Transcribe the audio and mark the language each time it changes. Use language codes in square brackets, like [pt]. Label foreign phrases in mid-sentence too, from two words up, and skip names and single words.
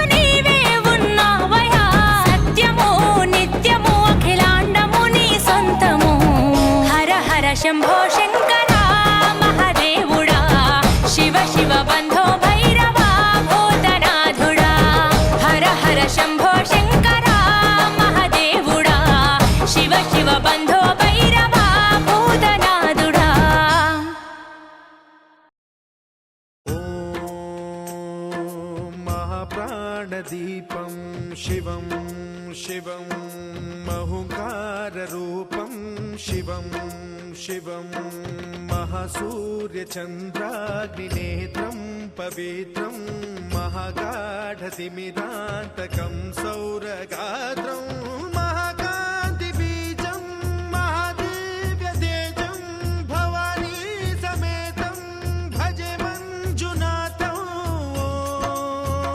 [te] నీవే ఉన్నావయా సత్యము నిత్యము అఖిలాండము నీ సొంతము హర హర శంభో శంకర మహదేవుడా శివ శివ బంధో భైరవ భూతనాథుడా హర హర శంభో శంకర మహదేవుడా శివ శివ బంధో భైరవ భూతనాథుడా [sa] महाप्राणदीपं शिवं शिवं महुकाररूपं शिवं शिवं महासूर्यचन्द्राग्निनेत्रं पवित्रं महागाढतिमिरान्तकं सौरगात्रं महाकान्तिबीजं महादिव्यतेजं भवानी समेतं भजे मञ्जुनाथं ॐ